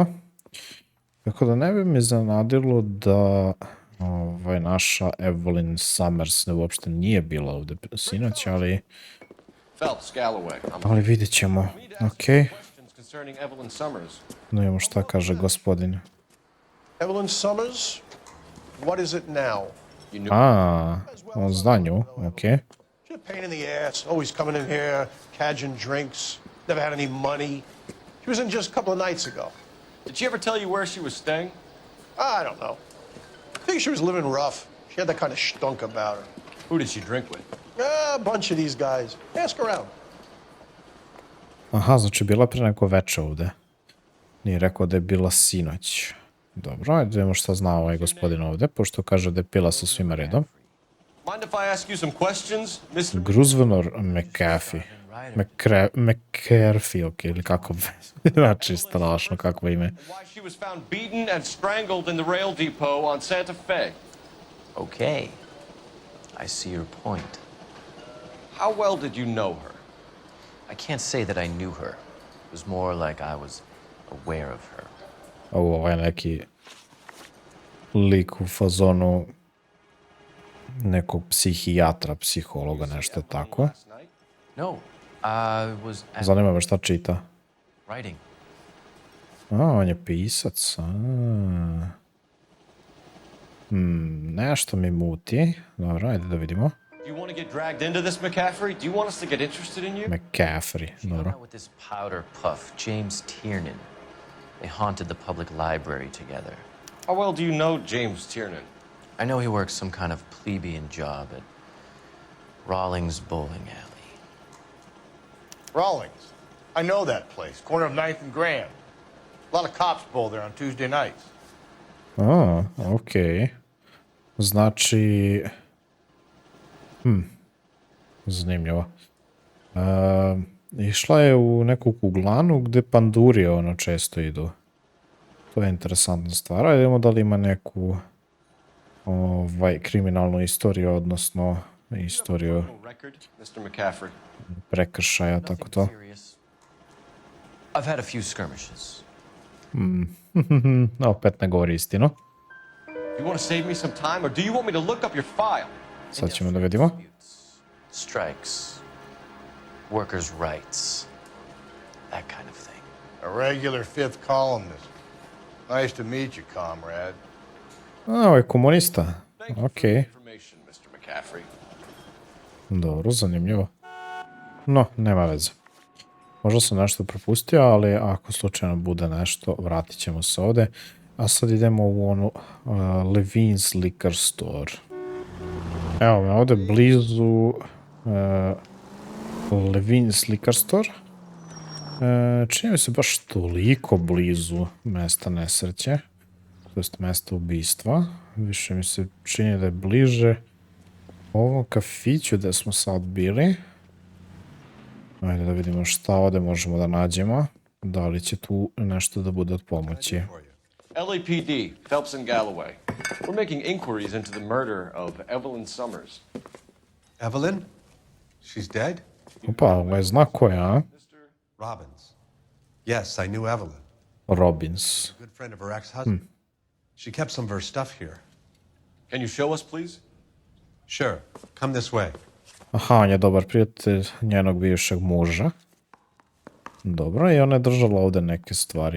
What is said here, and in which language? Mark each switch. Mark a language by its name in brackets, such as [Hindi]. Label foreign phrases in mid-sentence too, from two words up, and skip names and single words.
[Serbian] Tako da ne bi mi zanadilo da naša Evelyn Summers uopšte nije bila ovde sinoć, ali vidjet ćemo. Ok. No imamo šta kaže gospodin. [English] Evelyn Summers? What is it now? [Serbian] On zna nju, ok. [English] She's a pain in the ass, always coming in here, cadging drinks, never had any money. She was in just a couple of nights ago. Did she ever tell you where she was staying? I don't know. I think she was living rough. She had that kind of stunk about her. Who did she drink with? A bunch of these guys. Ask around. [Serbian] Aha, znači bila pre neko veče ovde. Nije rekao da je bila sinoć. Dobro, ajde vidimo šta zna ovaj gospodin ovde, pošto kaže da je pila sa svima redom. [English] Mind if I ask you some questions, Mr. Gruzvenor McAfee. [Serbian] McCarthy, ok, ili kako znači strašno kakvo ime. [English] Why she was found beaten and strangled in the rail depot on Santa Fe. Okay. I see your point. How well did you know her? I can't say that I knew her. It was more like I was aware of her. [Serbian] Ovo je neki lik u fazonu nekog psihijatra, psihologa, nešto tako. [English] No, I was [Serbian] Zanima me šta čita. [English] writing. [Serbian] On je pisac. Nešto mi muti. Dobro, ajde da vidimo. [English] Do you want to get dragged into this, McCaffrey? Do you want us to get interested in you? McCaffrey, She hung [Serbian] dobro. [English] out with this powder puff, James Tiernan. They haunted the public library together. How well do you know James Tiernan? I know he works some kind of plebeian job at Rawlings Bowling Alley. Rawlings. I know that place. Corner of 9th and Grand. A lot of cops bowl there on Tuesday nights. [Serbian] Ok. Znači... Zanimljivo. Išla je u neku kuglanu gde panduri često idu. To je interesantna stvar. Ajde vidimo da li ima neku kriminalnu istoriju, odnosno istoriju prekršaja, tako to. [English] I've had a few skirmishes. [Serbian] Opet ne govori istinu. [English] You want to save me some time, or do you want me to look up your file? [Serbian] Sad ćemo da vidimo. [English] Strikes, workers' rights, that kind of thing. A regular fifth columnist. Nice to meet you, comrade. [Serbian] Ovo je komunista. Ok. [English] Information, Mr. McCaffrey. [Serbian] Dobro, zanimljivo. No, nema veze. Možda sam nešto propustio, ali ako slučajno bude nešto, vratit ćemo se ovde. A sad idemo u onu Levine's Liquor Store. Evo me ovde blizu Levine's Liquor Store. Čini mi se baš toliko blizu mesta nesreće, to jest mesta ubistva. Više mi se čini da je bliže ovom kafiću gde smo sad bili. Ajde da vidimo šta ovde možemo da nađemo. Da li će tu nešto da bude od pomoći. [English] LAPD, Phelps and Galloway. We're making inquiries into the murder of Evelyn Summers. Evelyn? She's dead? [Serbian] Opa, ovo je znak koja, a? [English] Robbins. Yes, I knew Evelyn. Robbins. Good friend of her ex-husband. She kept some of her stuff here. Can you show us, please? Sure. Come this way. [Serbian] Aha, on je dobar prijatelj njenog bivšeg muža. Dobro, i ona je držala ovde neke stvari.